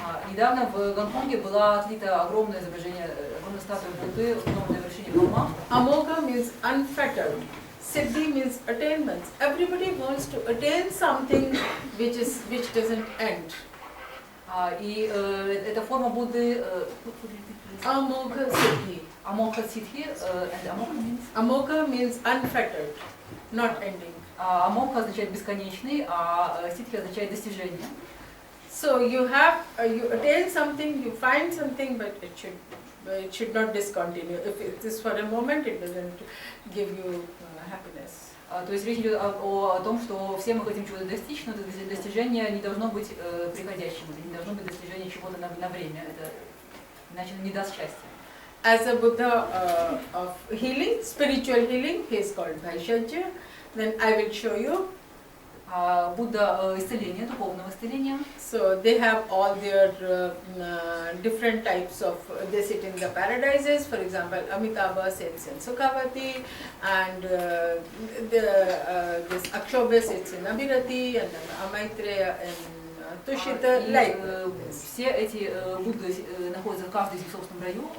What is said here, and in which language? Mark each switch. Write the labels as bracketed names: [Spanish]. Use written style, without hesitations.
[Russian] Недавно в Гонконге была отлита огромное изображение, огромная статуя Будды на вершине холма. [English] Amogha means unfettered. Siddhi means attainments. Everybody wants to attain something which doesn't end. [Russian] И эта форма Будды [English] Amogha Siddhi. Amogha Siddhi, and Amogha means unfettered, not ending. [Russian] Амогха означает бесконечный, а Сидхи означает достижение. [English] So you attain something, you find something, but it should not discontinue. If it is for a moment, it doesn't give you happiness. [Russian] То есть речь идет о том, что все мы хотим чего-то достичь, но это достижение не должно быть приходящим, это не должно быть достижение чего-то на время, это иначе не даст счастья. [English] As a Buddha of healing, spiritual healing, he is called Vaishajya. Then I will show you. [Russian] Будда исцеления, духовного исцеления. [English] So they have all their different types of, they sit in the paradises. For example, Amitabha sits in Sukhavati, and this Akshobhya sits in Abhirati, and Maitreya in Tushita. Like [Russian] все эти Будды находятся каждый из них в собственном раю.